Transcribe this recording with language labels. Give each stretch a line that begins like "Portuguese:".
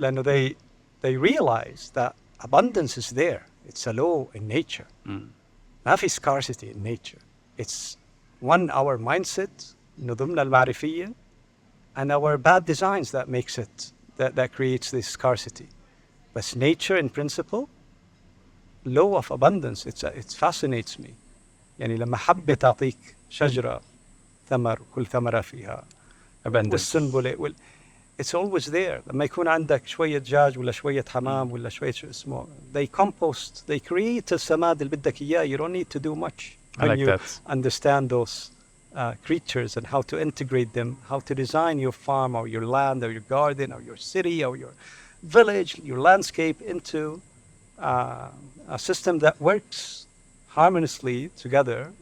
English: لأنه they realize that abundance is there. It's a law in nature.
Arabic: ما في
English: scarcity in nature. It's one, our mindset,
Arabic: نظمنا المعرفية,
English: and our bad designs that makes it, that creates this scarcity. But nature in principle, law of abundance, it fascinates me.
Arabic: يعني لما حبة تعطيك شجرة ثمر وكل ثمرة فيها
English: abundance. والسنبلة it's always there.
Arabic: لما يكون عندك شوية دجاج ولا شوية حمام ولا شوية شو اسمه,
English: they compost, they create
Arabic: السماد اللي بدك إياه.
English: You don't need to do much. I like you that. understand those creatures and how to integrate them, how to design your farm or your land or your garden or your city or your village, your landscape into a system that works harmoniously together.